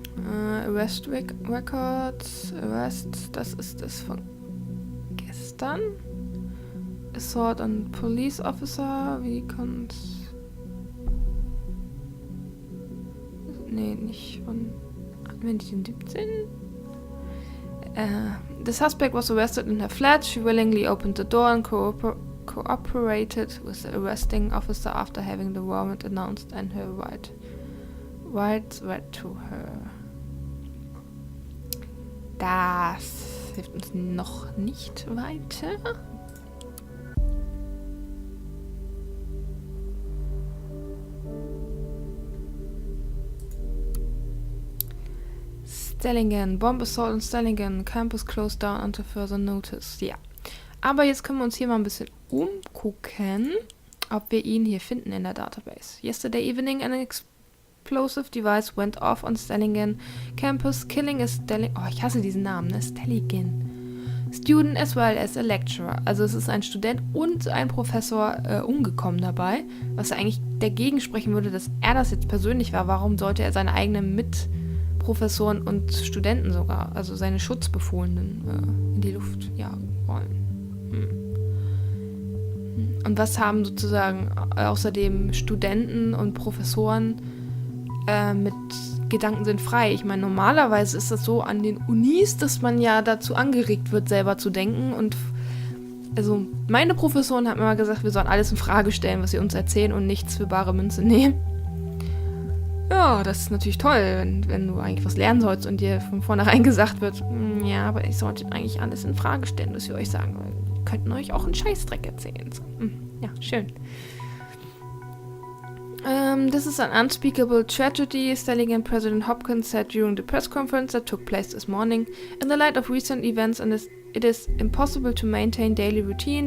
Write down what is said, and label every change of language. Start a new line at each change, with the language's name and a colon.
English: Arrest Records.
German: Arrest, das ist das von gestern.
English: Assault on Police Officer.
German: Wie kommt's? Nee, nicht von... Hatten wir nicht den 17?
English: The suspect was arrested in her flat. She willingly opened the door and cooperated with the arresting officer after having the warrant announced and her rights read to her.
German: Das hilft uns noch nicht weiter.
English: Stellingen, Bomb Assault in Stellingen, Campus closed down until further notice.
German: Ja. Aber jetzt können wir uns hier mal ein bisschen umgucken, ob wir ihn hier finden in der Database.
English: Yesterday evening, an explosive device went off on Stellingen campus, killing a
German: ich hasse diesen Namen, ne?
English: Stellingen. Student as well as a lecturer.
German: Also es ist ein Student und ein Professor umgekommen dabei, was eigentlich dagegen sprechen würde, dass er das jetzt persönlich war. Warum sollte er seine eigenen Mitprofessoren und Studenten sogar, also seine Schutzbefohlenen, in die Luft jagen wollen? Und was haben sozusagen außerdem Studenten und Professoren mit Gedanken sind frei? Ich meine, normalerweise ist das so an den Unis, dass man ja dazu angeregt wird, selber zu denken. Und also meine Professoren haben immer gesagt, wir sollen alles in Frage stellen, was sie uns erzählen und nichts für bare Münze nehmen. Ja, das ist natürlich toll, wenn du eigentlich was lernen sollst und dir von vornherein gesagt wird, ja, aber ich sollte eigentlich alles in Frage stellen, was wir euch sagen wollen. Wir könnten euch auch einen Scheißdreck erzählen. So, ja, schön.
English: This is an unspeakable tragedy, Stellingen President Hopkins said during the press conference that took place this morning. In the light of recent events, and it is impossible to maintain daily routine.